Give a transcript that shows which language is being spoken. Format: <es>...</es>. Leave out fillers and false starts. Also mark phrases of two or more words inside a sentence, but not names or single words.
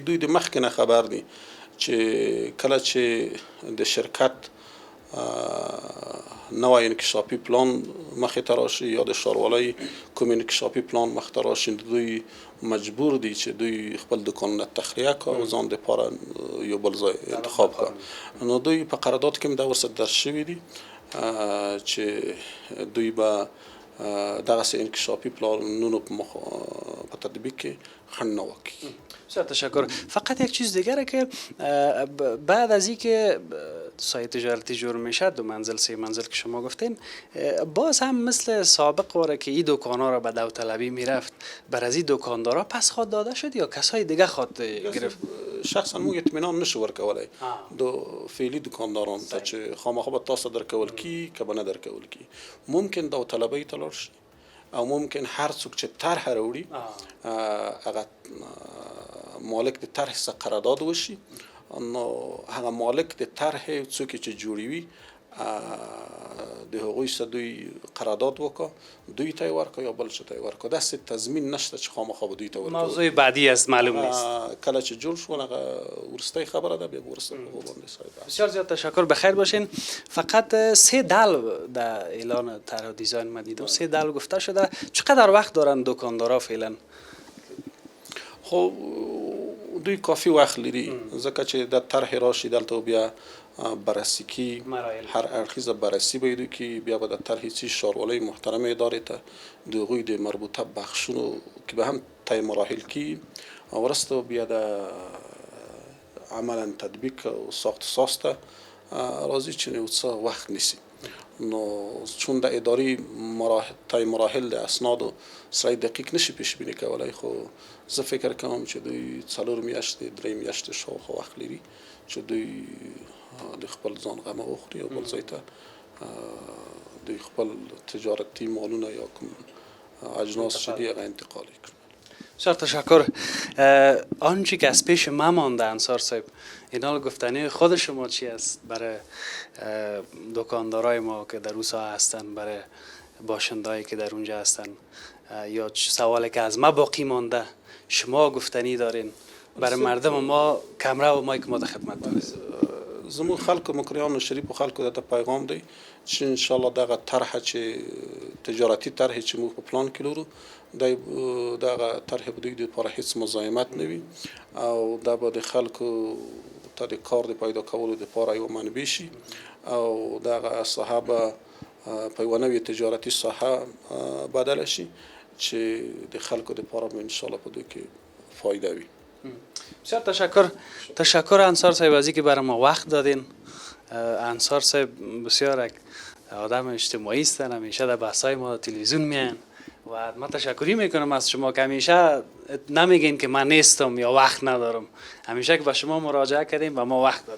<ps>دوی د مخکې نه خبر دي چې کله چې د شرکت نوی انکشافي پلان مخې ته راشي یا د ښاروالۍ کوم انکشافي پلان مخې ته راشي، دوی مجبور دي چې دوی خپل دکانونه تخلیه کړي او ځان دپاره یو بل ځای انتخاب کړي. نو دوی په قرارداد کې هم دا ورسره درج شوي دي چې دوی به دغسې انکشافي پلانونو په تطبیق کې خنډ نه واقع.</ps> <fa>بسیار تشکر. فقط یک چیز دیگره که بعد از اینکه سایه تجارتی جور میشه 2 منزل 3 منزل که شما گفتین، باز هم مثل سابق واره که این دکانا را به داوطلبی میرفت، بر از این دکاندارا پس خواد داده شد یا کسای دیگه خواد گرفت؟</fa> <ps>شخصا موږ اطمینان نشو ورکولی د فعلي دکاندارانو ته چې خامخا به تاسو درکول کی که به نه درکول کی. ممکن داوطلبۍ ته لاړ شي او ممکن هر څوک چې طرح راوړي هغه مالک د طرح څخه قرارداد وشي. نو هغه مالک د طرح څوک چې جوړوي د هغوی سره دوی قرارداد وکړه، دوی ته یې ورکړه یا بل څه ته یې ورکړه. داسې تضمین نشته چې خامخا به دوی ته ورکړي.</ps> <fa>موضوع بعدی است معلوم نیست.</fa> <ps>کله چې جوړ شو هغه وروستۍ خبره ده، بیا به وروسته په هغو باندې صاحب.</ps> <fa>بسیار زیاد تشکر. بخیر باشین. فقط 3 دل در اعلان طرح و دیزاین ما دیدم، 3 دل گفته شده. چقدر وقت دارن دکاندارا فعلا؟</fa> <ps>خب دوی کافی وخت لري ځکه چې د طرح راشي دلته بیا بررسی کی، هر اړخیزه بررسی به دوی کی، بیا به د طرح څخه ښاروالۍ محترمه ادارې ته د هغوی د مربوطه بخشونو کې به هم طی مراحل کی او وروسته بیا د عملا تطبیق او ساخت ساز ته راځي چې یو څه وخت نیسي. نو چون د اداري طی مراحل د اسنادو سره دقیق نشي پیش بینی کولای، خو زه فکر کوم چې دوی 4 میاشتې 3 میاشتې شاوخوا وخت لري چې دوی د خپل ځان غمه وخوري او بل ځای ته دوی خپل تجارتي مالونه یا کوم اجناس چې دي هغه انتقال کړي.</ps> <fa>بسیار تشکر. آنچه که از پیش ما مانده انصار صاحب، اینا گفتنی خود شما چی است برای دکاندارای ما که در اون ساحه هستن، برای باشندهایی که در اونجا هستن، یا سوالی که از ما باقی مانده شما گفتنی دارین برای مردم ما کمره و مایک ما در خدمت داریم؟</fa> <ps>زموږ خلکو مکریانو شریفو خلکو ته پیغام دی چې</ps> <ar>ان شاء الله</ar> <ps>دغه طرح چې تجارتي طرح چې موږ په پلان کې لرو دغه طرح به دوی دپاره هیڅ مزاحمت نه وي او دا به د خلکو ته د کار د پیدا کولو دپاره یوه منبع شي او دغه ساحه به په یوه نوې تجارتي ساحه بدله شي چې د خلکو دپاره به</ps> <ar>ان شاء الله</ar> <ps>په دوی کې فایده وي.</ps> <fa>بسیار تشکر انصار صاحب از اینکه برای ما وقت دادین. انصار صاحب بسیار یک آدم اجتماعی هستن، همیشه در بحث‌های ما تلویزیون میان و من تشکری میکنم از شما که همیشه نمیگین که من نیستم یا وقت ندارم، همیشه که به شما مراجعه کردیم و ما وقت دادیم.</fa>